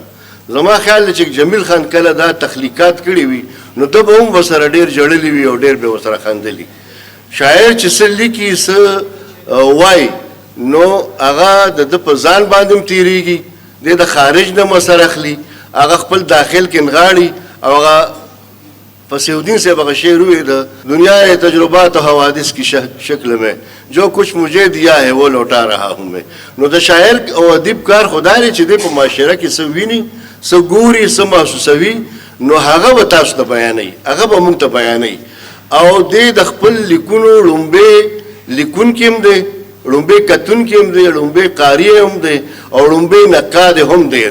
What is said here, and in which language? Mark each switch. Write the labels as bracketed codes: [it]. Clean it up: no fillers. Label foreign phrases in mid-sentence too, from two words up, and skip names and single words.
[ps] زما خیال دی چې جمیل خان کله دا تخلیقات کړي وي نو ده به هم ورسره ډېر ژړلی وي او ډېر به ورسره خندلي. شاعر چې څه لیکي څه وایي نو هغه د ده په ځان باندې هم تېرېږي، دی د خارج نه مسر اخلي، هغه خپل داخل کې نغاړي او هغه فصیح الدین صاحب هغه شعر ووایي د دنیا [ur] تجربات و حوادث کی شکل میں جو کچھ مجھے دیا ہے وہ لوٹا رہا ہوں میں. [ps] نو د شاعر او ادیب کار خدا دی چې دی په معاشره کې څه ویني، څه ګوري، څه محسوسوي، نو هغه به تاسو ته بیانوي، هغه به موږ ته بیانوي. او دی د خپل لیکونو لومبې لیکونکی هم دی، لومبې کتونکی هم دی، لومبې قاري هم دی او لومبې نقاد هم دی.